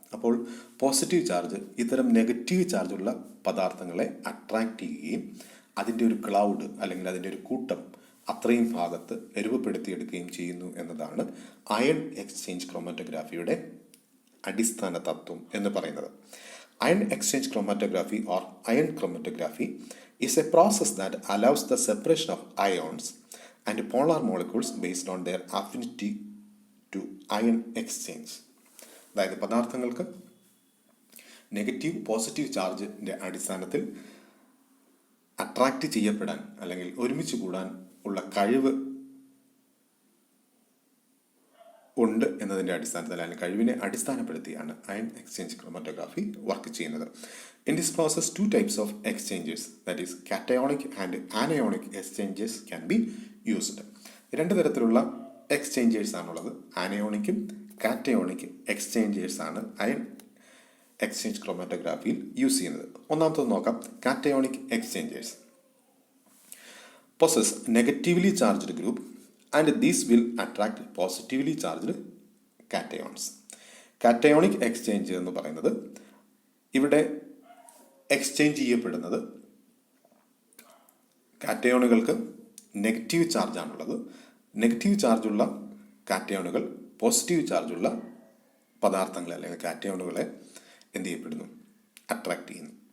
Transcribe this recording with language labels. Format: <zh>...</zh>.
<ml>അപ്പോൾ positive charge ഇത്തരം negative ചാർജുള്ള പദാർത്ഥങ്ങളെ അട്രാക്റ്റ് ചെയ്യുകയും അതിൻ്റെ ഒരു ക്ലൗഡ് അല്ലെങ്കിൽ അതിൻ്റെ ഒരു കൂട്ടം അത്രയും ഭാഗത്ത് രൂപപ്പെടുത്തിയെടുക്കുകയും ചെയ്യുന്നു എന്നതാണ് അയൺ എക്സ്ചേഞ്ച് ക്രൊമാറ്റോഗ്രാഫിയുടെ അടിസ്ഥാന തത്വം എന്ന് പറയുന്നത്.</ml> <en>Ion exchange chromatography or ion chromatography is a process that allows the separation of ions and polar molecules based on their affinity to ion exchange.</en> <ml>അതായത് പദാർത്ഥങ്ങൾക്ക് നെഗറ്റീവ് പോസിറ്റീവ് ചാർജിൻ്റെ അടിസ്ഥാനത്തിൽ അട്രാക്റ്റ് ചെയ്യപ്പെടാൻ അല്ലെങ്കിൽ ഒരുമിച്ച് കൂടാൻ ഉള്ള കഴിവ് ഉണ്ട് എന്നതിൻ്റെ അടിസ്ഥാനത്തിൽ അല്ലെങ്കിൽ കഴിവിനെ അടിസ്ഥാനപ്പെടുത്തിയാണ് അയൺ എക്സ്ചേഞ്ച് ക്രോമറ്റോഗ്രാഫി വർക്ക് ചെയ്യുന്നത്.</ml> <en>In this process 2 types of exchanges, that is cationic and anionic exchanges can be used.</en> <ml>2 തരത്തിലുള്ള എക്സ്ചേഞ്ചേഴ്സ് ആണുള്ളത്. ആനയോണിക്കും കാറ്റയോണിക് എക്സ്ചേഞ്ചേഴ്സ് ആണ് അയൺ എക്സ്ചേഞ്ച് ക്രോമറ്റോഗ്രാഫിയിൽ യൂസ് ചെയ്യുന്നത്. ഒന്നാമത്തത് നോക്കാം.</ml> <en>Cationic exchangers possess negatively charged group and these will attract positively charged cations.</en> <ml>Cationic exchange എന്ന് പറയുന്നത് ഇവിടെ exchange ചെയ്യപ്പെടുന്നത് കാറ്റയോണുകൾക്ക് നെഗറ്റീവ് ചാർജാണുള്ളത്. നെഗറ്റീവ് ചാർജുള്ള കാറ്റയോണുകൾ പോസിറ്റീവ് ചാർജുള്ള പദാർത്ഥങ്ങളെ അല്ലെങ്കിൽ കാറ്റയോണുകളെ എന്ത് ചെയ്യപ്പെടുന്നു? അട്രാക്ട് ചെയ്യുന്നു.</ml>